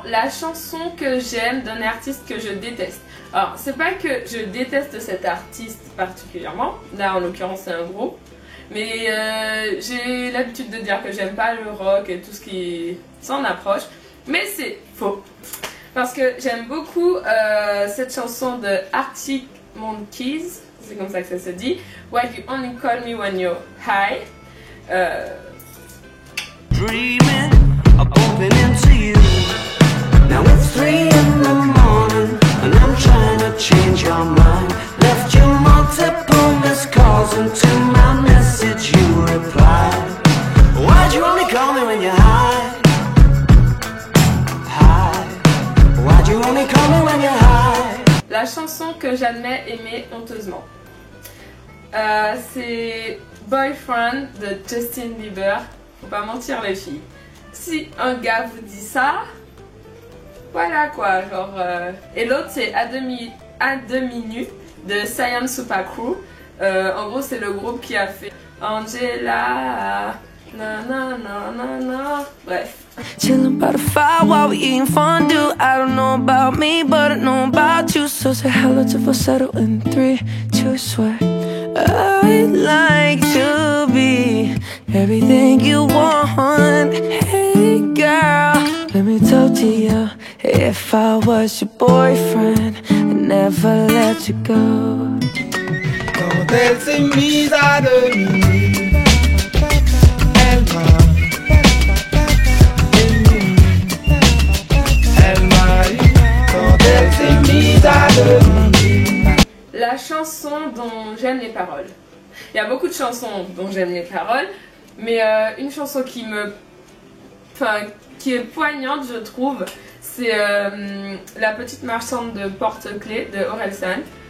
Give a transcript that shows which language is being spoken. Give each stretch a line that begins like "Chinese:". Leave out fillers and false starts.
French: chanson que j'aime d'un artiste que je déteste. Alors, c'est pas que je déteste cet artiste particulièrement, là en l'occurrence c'est un groupe, mais j'ai l'habitude de dire que j'aime pas le rock et tout ce qui s'en approche, mais c'est faux. Parce que j'aime beaucoup cette chanson de Arctic Monkeys, c'est comme ça que ça se dit, Why You Only Call Me When You're High.
English: Dreaming of bumping into you. Now it's 3 in the morning and I'm trying to change your mind. Left you multiple missed calls and to my message you replied. Why'd you only call me when you're high? High. Why'd you only call me when you're high?
French: La chanson que j'admets aimer honteusement. C'est Boyfriend de Justin Bieber. Faut pas mentir les filles. Si un gars vous dit ça, voilà quoi, genre. Et l'autre c'est à demi nu de Saiyan Super Crew. En gros c'est le groupe qui a fait Angela, na na na na na. Bref.
English: Chillin' by the fire while we eating fondue. I don't know about me, but I know about you. So say hello to falsetto in 3, 2, 1. I'd like to be everything you want. Hey girl, let me talk to you. If I was your boyfriend, I'd never let you go.
French: Quand elle s'est mise à demi, elle m'a ému. Elle m'a eu quand elle s'est mise à demi. La chanson dont j'aime les paroles. Il y a beaucoup de chansons dont j'aime les paroles, mais une chanson qui est poignante, je trouve, c'est La petite marchande de porte-clés de Orelsan.